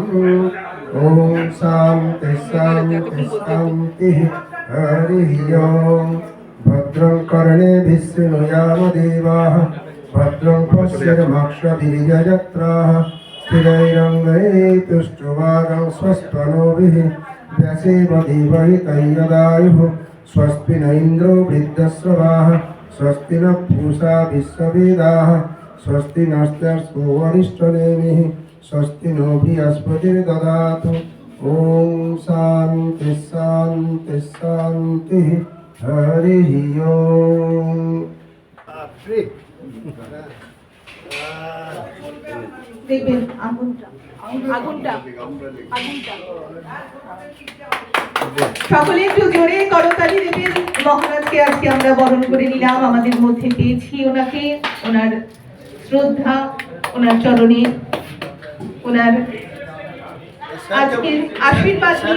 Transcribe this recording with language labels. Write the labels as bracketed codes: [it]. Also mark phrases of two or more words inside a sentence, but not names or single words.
[sa] ওম শান্তি শান্তি শান্তি। হরি ওম। ভদ্রং কর্ণেভিः শৃণুয়াম দেবাः ভদ্রং পশ্যেমাক্ষভির্যজত্রাः স্থিरैरङ्गैस्तुष्टुवागं स्वस्त्वनोभिः व्यसेम देवहितं यदायुः। स्वस्ति न इन्द्रो वृद्धश्रवाः स्वस्ति नः पूषा विश्ववेदाः स्वस्ति नस्त्यर्को वरिष्ठनेमिः स्वस्ति नो बृहस्पतिर्ददातु। ओम शांति शांति शांति। हरि ओम। [bn] দেখবেন আগুনটা আগুনটা আগুনটা সকলে একটু জোরে করতালি দেবেন। মহারাজকে আজকে আমরা বরণ করে নিলাম, আমাদের মধ্যে পেয়েছি ওনাকে, ওনার শ্রদ্ধা, ওনার চরণে, ওনার আজকে আশীর্বাদ নিয়ে।